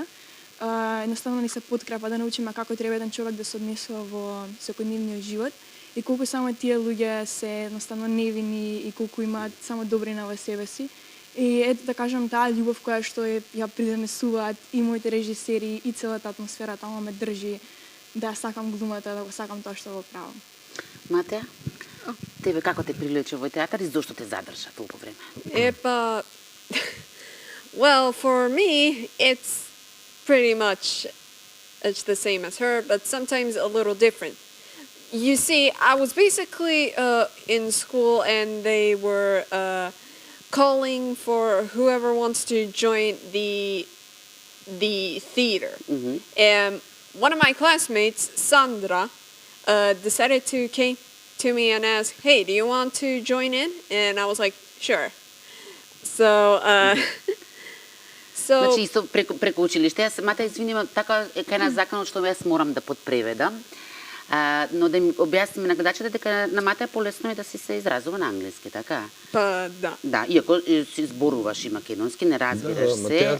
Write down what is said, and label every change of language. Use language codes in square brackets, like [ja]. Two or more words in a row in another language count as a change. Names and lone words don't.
[mk] Едноставно ни се подкрепа да научиме како треба еден човек да се однесува во секојдневниот живот и колку само тие луѓе се едноставно невини и колку имаат само добрина во себе си. И ето да кажам, таа љубов која што ја придонесуваат и моите режисери и целата атмосфера таму ме држи да сакам глумата, да го сакам тоа што го правам. Матеја, тебе како те привлече во театар и зошто те задржа толку време? [en] Well, for me, it's pretty much the same as her, but sometimes a little different. You see, I was basically in school and they were calling for whoever wants to join the theater. And one of my classmates, Sandra, decided to came to me and ask, "Hey, do you want to join in?" And I was like, "Sure." So [mk] Значи, исто преку училиште. Јас самата, извинувам, така е кај нас законот што јас морам да подпреведам. Но да ми објасниме на гледачите дека на Матеја полесно е да си се изразува на англиски, така? Па, да. Да, иако си зборуваш и македонски, не разбираш се,